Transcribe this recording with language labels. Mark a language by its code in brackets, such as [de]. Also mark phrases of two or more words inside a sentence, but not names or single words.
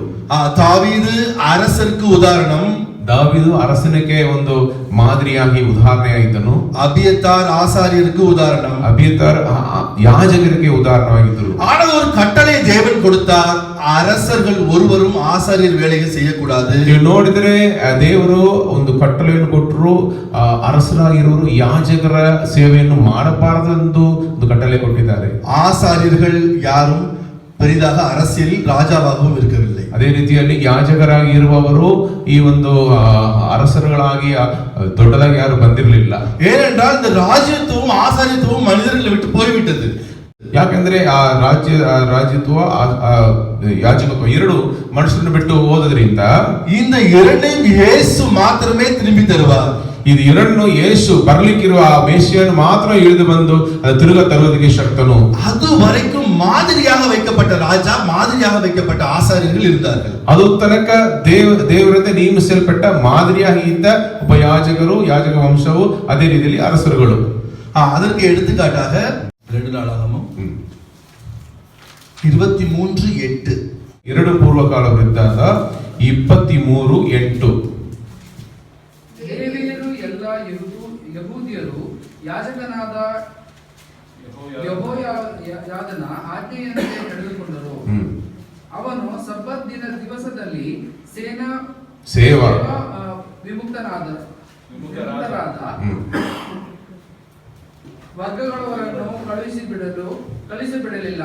[ta] தாவீது அரசருக்கு உதாரணம், [kn] ದಾವೀದು ಅರಸನಿಗೆ ಒಂದು ಮಾದರಿಯಾಗಿ ಉದಾಹರಣೆಯಾಗಿದ್ದನು. [ta] அபியத்தார் ஆசாரியருக்கு உதாரணம், [kn] ಅಬಿಯತಾರ್ ಯಾಜಕರಿಗೆ ಉದಾಹರಣವಾಗಿದ್ದರು. [ta] ஆனால் ஒரு கட்டளை தேவன் கொடுத்தார், அரசர்கள் ஒருவரும் ஆசாரியர் வேலையை செய்யக்கூடாது. [kn] ನೀವು ನೋಡಿದರೆ ದೇವರು ಒಂದು ಕಟ್ಟಳೆಯನ್ನು ಕೊಟ್ಟರು, ಅರಸರಾಗಿರುವರು ಯಾಜಕರ ಸೇವೆಯನ್ನು ಮಾಡಬಾರದೆಂದು ಒಂದು ಕಟ್ಟಳೆ ಕೊಟ್ಟಿದ್ದಾರೆ. [ta] ஆசாரியர்கள் யாரும் பெரிதாக அரசியலில் ராஜாவாகவும் இருக்கவில்லை. [kn] ಅದೇ ರೀತಿಯಲ್ಲಿ ಯಾಜಕರಾಗಿ ಇರುವವರು ಈ ಒಂದು ಅರಸರುಗಳಾಗಿ ದೊಡ್ಡದಾಗಿ ಯಾರು ಬಂದಿರಲಿಲ್ಲ. [ta] ஏனென்றால் இந்த ராஜ்யத்துவம் ஆசாரியத்துவம் மனிதர்களை விட்டு போய்விட்டது. [kn] ಯಾಕಂದ್ರೆ ಆ ರಾಜ್ಯತ್ವ ಯಾಜಕತ್ವ ಎರಡು ಮನುಷ್ಯರನ್ನು ಬಿಟ್ಟು ಹೋದ್ರಿಂದ [ta] இந்த இரண்டையும் இயேசு மாத்திரமே திரும்பி தருவார். [kn] ಇದು ಎರಡನ್ನು ಯೇಸು ಬರ್ಲಿಕ್ಕಿರುವ ಆ ಮೇಷಿಯನ್ನು ಮಾತ್ರ ಇಳಿದು ಬಂದು ತಿರುಗ ತರುವುದಕ್ಕೆ ಶಕ್ತನು. [ta] அது வரைக்கும் மாதிரியாக வைக்கப்பட்ட ராஜா, மாதிரியாக வைக்கப்பட்ட ஆசாரியர்கள் இருந்தார்கள். [kn] ಅದು ತನಕ ದೇವರಿಂದ ನೇಮಿಸಲ್ಪಟ್ಟ ಮಾದರಿಯಾಗಿ ಇದ್ದ ಒಬ್ಬ ಯಾಜಕರು, ಯಾಜಕ ವಂಶವು, ಅದೇ ರೀತಿಯಲ್ಲಿ ಅರಸರುಗಳು. [ta] அதற்கு எடுத்துக்காட்டாக 2 நாளாகமம் 23:8 [kn] 2 ಪೂರ್ವಕಾಲ ವೃತ್ತಾಂತ 23:8. ಲೇವಿಯರು ಎಲ್ಲ ಯಹೂದ್ಯರು ಯಾಜಕನಾದ ಯೆಹೋಯಾದನ ಆಜ್ಞೆಯಂತೆ ನಡೆದುಕೊಂಡರು. ಅವನು ಸಬ್ಬತ್ ದಿವಸದಲ್ಲಿ ಸೇವಾ ವಿಮುಕ್ತರಾದ ವರ್ಗಗಳವರನ್ನು ಕಳಿಸಿಬಿಡಲಿಲ್ಲ.